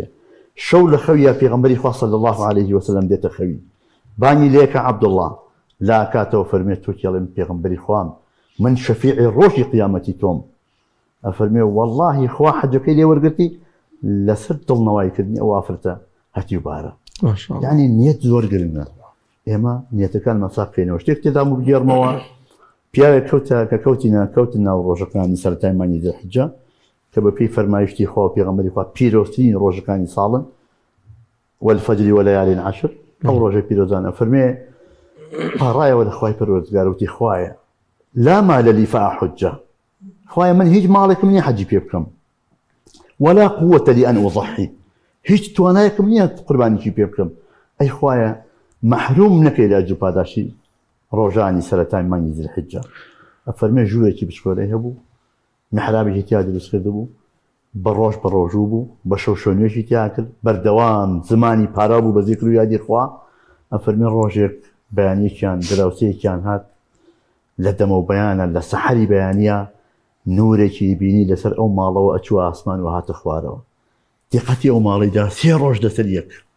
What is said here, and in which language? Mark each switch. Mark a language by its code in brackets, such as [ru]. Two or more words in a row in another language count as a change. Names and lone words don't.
[ckb] شەو لە خەویە پێغەمبەری خوا [ar] صلی الله عليه وسلم [ckb] دێتە خەوی بانی لێکە عەبدوڵڵا لا کاتەوە فەرمێ تۆ کێڵێم پێغەمبەری خوام من شەفیعی ڕۆژی قیامەتی تۆم ئەفەرمێ وەڵڵاهی خوا حەجەکەی لێ وەرگرتی لەسەر دڵنەوایکردنی ئەو ئافرەتە هەتی و بارە. یعنی نیەت زۆر گرنگە ئێمە نیەتەکان مەساق بکەینەوە شتێک تێدام و بگێڕمەوە پیاوێک کەوتە کە کەوتین ناو ڕۆژەکانی سەرەتای مانگی زەلحیجە کە کە بە پێی فەرمایشتی خوا پێغەمبەری خوا پیرۆسترین ڕۆژەکانی ساڵن [ar] والفجر وليال عشر [ckb] ئەو ڕۆژە پیرۆزانە فەرمێ پاڕایەوە لە خوای پەروەردگار وتی خوایە [ar] لا مال لي فأحج [ckb] خوایە من هیچ ماڵێکم نییە حەجی پێ بکەم [ar] ولا قوة لي أن أضحي [ckb] هیچ توانایەکم نییە قوربانیکی پێ بکەم ئەی خوایە محروم نەکەی لە ئەجر و پاداشی ڕۆژانی سەرەتای مانگی زیلحیجە ئەفەرمێ ژوورێکی بچکۆلەی هەبوو محرابێکی تیا دروست کردبوو بە ڕۆژ بە ڕۆژوو بوو بە شەو شوێنوێکی تیا کرد بەردەوام زمانی پارا بوو بە زیکر و یادی خوا ئەفەرمێ ڕۆژێک بەیانیەکیان دراوسەیەکیان هات لە دەمە و بەیانە لە سەحەری بەیانیە نورێکی بینی لەسەر ئەو ماڵەوە ئەچووە ئاسمان و هاتە خوارەوە دیقەتی ئەو ماڵیدا 3 ڕۆژ لەسەر یەک